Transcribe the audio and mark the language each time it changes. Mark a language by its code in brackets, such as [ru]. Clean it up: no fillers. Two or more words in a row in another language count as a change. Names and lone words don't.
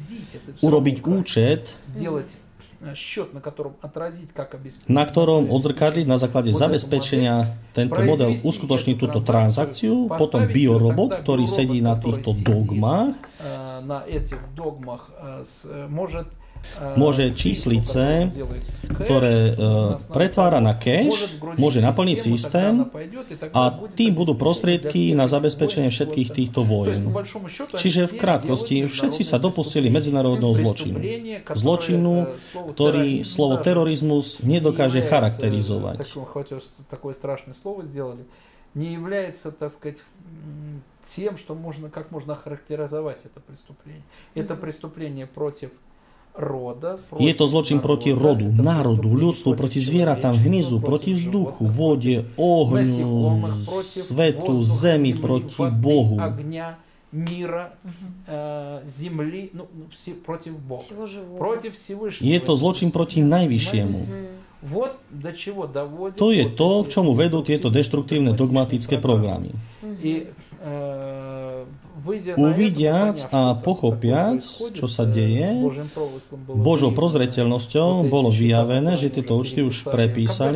[sk] Urobiť účet, na ktorom odzrkadliť na základe zabezpečenia tento model uskutočniť túto transakciu, potom biorobot, ktorý sedí na týchto dogmách, môže číslice, ktoré pretvára na cash, môže naplniť systém a tým budú prostriedky na zabezpečenie všetkých týchto vojen. Čiže v krátkosti všetci sa dopustili medzinárodného zločinu. Zločinu, ktorý slovo terorizmus nedokáže charakterizovať. [ru] Не является, так сказать, тем, что можно, как можно охарактеризовать это преступление. Это преступление против рода. [sk] Je to zločin proti rodu, národu, ľudstvu, proti zvieratám, hmyzu, proti vzduchu, vode, ohňu, svetu, zemi, proti Bohu. [ru] Мира, земли, против Бога. Против Всевышнего. [sk] Je to zločin proti Najvyššiemu. To je to, k čomu vedú tieto deštruktívne dogmatické programy. Uvidiac a pochopiac, čo sa deje, Božou prozreteľnosťou bolo vyjavené, že tieto účty už prepísali.